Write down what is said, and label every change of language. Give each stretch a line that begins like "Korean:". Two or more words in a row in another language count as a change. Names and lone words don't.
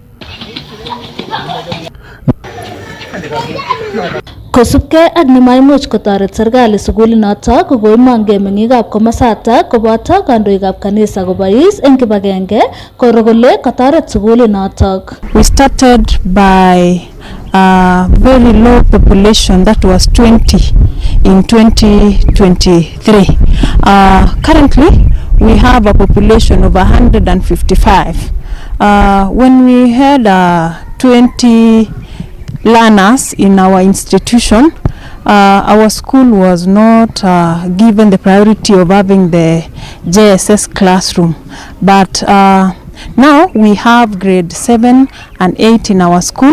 Kalenjin: Kosubkei ak nemaimuch kotoret serikali sugulinotok kokoimongei meng'ikab komosatak koboto kandoikab kanisa kobois eng kibagenge koro kole kotoret sugulinotok.
English: We started by a very low population that was 20 in 2023. Currently, we have a population of 155. When we had 20 learners in our institution, our school was not given the priority of having the JSS classroom, but now we have grade 7 and 8 in our school.